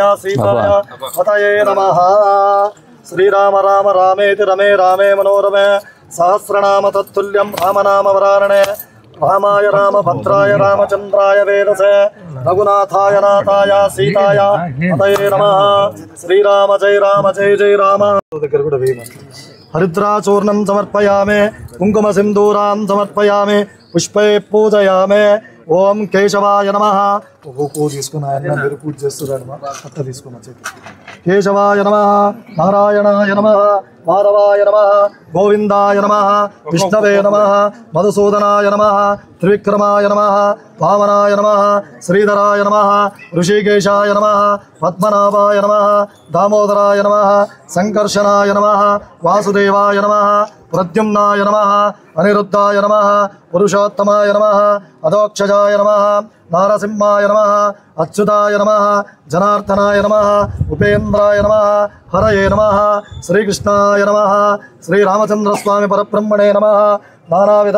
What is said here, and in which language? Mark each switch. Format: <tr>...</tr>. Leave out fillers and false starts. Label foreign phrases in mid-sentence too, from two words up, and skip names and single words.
<sa>सीताय पतये नमः श्रीराम राम रामेति रमे रामे मनोरमे सहस्रनाम तत्तुल्यं रामनामवरानने रामाय रामभद्राय रामचंद्राय वेदसे रघुनाथाय नाथाय सीताय पतये नमः श्रीराम जय राम हरिद्राचूर्णं समर्पयामि कुंकुम सिंदूरां समर्पयामि पुष्पे पूजयामि ओम केशवाय नमः पूज केशवाय नमः नारायणाय नमः మాధవాయ నమః గోవిందాయ నమః విష్ణవే నమః మధుసూదనాయ నమః త్రివిక్రమాయ నమః వామనాయ నమః శ్రీధరాయ నమః ఋషికేశాయ నమః పద్మనాభాయ నమః దామోదరాయ నమః సంకర్షణాయ నమః వాసుదేవాయ నమః ప్రద్యుమ్నాయ నమః అనిరుద్ధాయ నమః పురుషోత్తమాయ నమః అధోక్షజాయ నమః నారసింహాయ నమః అచ్యుతాయ నమః జనార్దనాయ నమః ఉపేంద్రాయ నమః హరయే నమః శ్రీకృష్ణాయ నమః శ్రీరామచంద్రస్వామి పరబ్రహ్మణే నమః నానావిధ</sa>